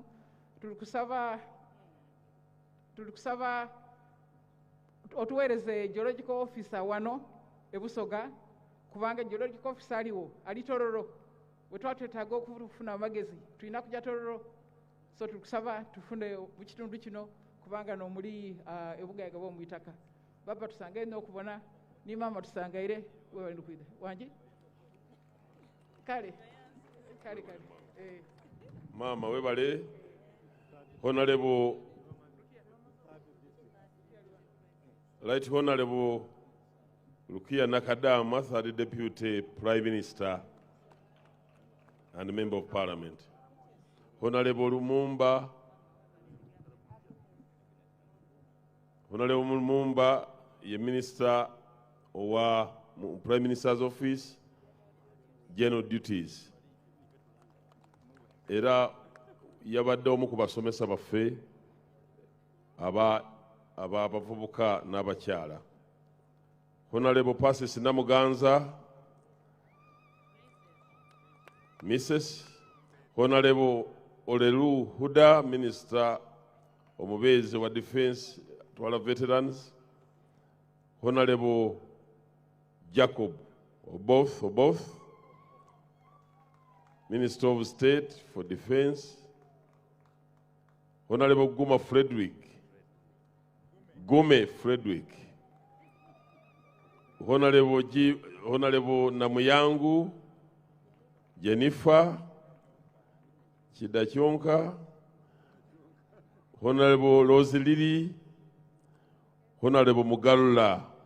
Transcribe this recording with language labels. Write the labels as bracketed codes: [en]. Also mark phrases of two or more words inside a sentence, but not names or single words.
[lg] Tuli kusaba otuweereze [en] geological officer [lg] wano e Busoga kubanga [en] geological officer [lg] aliwo ali Tororo. Bwe twetaaga okufuna amagezi tulina kujja Tororo, so tuli kusaba tufune mu kitundu kino kubanga n'omuli ebugagga bw'omwitaka. [xog] Baba tusangaire n'okubona ni mama tusangaire wewe ndikwida wangi kale mama webale. [en] Honorable Right Honorable Lukia Nakadama, Third Deputy Prime Minister and Member of Parliament. Honorable Lumumba, the Minister of Prime Minister's Office, General Duties. [lg] Era yabadde omu ku basomesa baffe abavubuka n'abakyala. [en] Honorable Persis Namuganza, Mrs. Honorable Olelu Huda, Minister [lg] Omubeezi wa [en] Defense to all veterans. Honorable Jacob Oboth, Minister of State for Defense, Honorable Gume Frederick, Honorable Namuyangu Jennifer Chidachonka, Honorable Roselili, Honorable Mugarura